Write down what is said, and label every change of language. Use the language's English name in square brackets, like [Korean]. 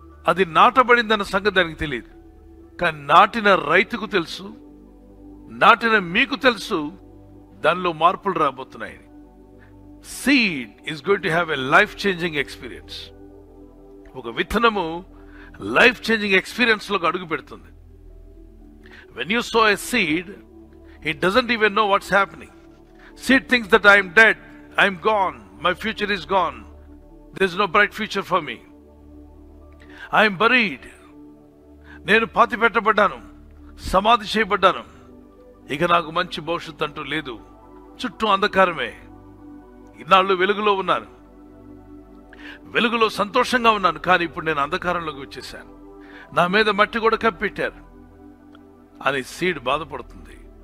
[Telugu] అది నాటబడిందన్న సంగతి దానికి తెలియదు. కానీ నాటిన రైతుకు తెలుసు, నాటిన మీకు తెలుసు, దానిలో మార్పులు రాబోతున్నాయి. [English] Seed is going to have a life changing experience. [Telugu] ఒక విత్తనము లైఫ్ చేంజింగ్ ఎక్స్పీరియన్స్ లోకి అడుగు పెడుతుంది. [English] When you sow a seed, it doesn't even know what's happening. Seed thinks that I am dead, I am gone, my future is gone, there is no bright future for me, I am buried. [Telugu] నేను పాతి పెట్టబడ్డాను, సమాధి చేయబడ్డాను, ఇక నాకు మంచి భవిష్యత్తు అంటూ లేదు, చుట్టూ అంధకారమే. ఇన్నాళ్ళు వెలుగులో ఉన్నాను, వెలుగులో సంతోషంగా ఉన్నాను, కానీ ఇప్పుడు నేను అంధకారంలోకి వచ్చేసాను, నా మీద మట్టి కూడా కప్పెట్టారు అని సీడ్ బాధపడుతుంది.